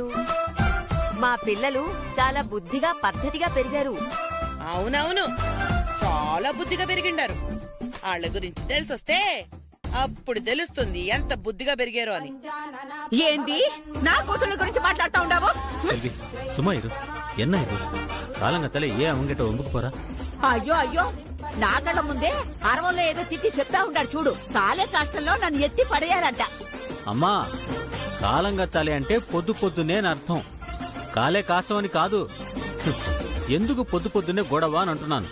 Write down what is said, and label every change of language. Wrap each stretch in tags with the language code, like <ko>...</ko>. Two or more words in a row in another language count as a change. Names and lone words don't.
<te>మా పిల్లలు చాలా బుద్ధిగా పద్ధతిగా పెరిగారు. అవునవును, చాలా బుద్ధిగా పెరిగిండారు. వాళ్ళ గురించి తెలిసొస్తే అప్పుడు తెలుస్తుంది ఎంత బుద్ధిగా పెరిగారు అని. ఏంది నా కూతుళ్ళ గురించి మాట్లాడుతూ ఉండవు?</te> <ta>சும்மா இரு. என்ன இது காலங்கத்தால ஏன் அவங்கிட்ட ஒம்புக்கு போறா?</ta> <te>అయ్యో అయ్యో, నా కళ్ళ ముందే అరవంలో ఏదో తిట్టి చెప్తా ఉంటాడు చూడు. కాలే కష్టంలో నన్ను ఎత్తి పడేయాలంట. అమ్మా, కాలంగత్తాలి అంటే పొద్దు పొద్దునే అర్థం, కాలే కాస్తవని కాదు. ఎందుకు పొద్దు పొద్దునే గొడవ అని అంటున్నాను.</te>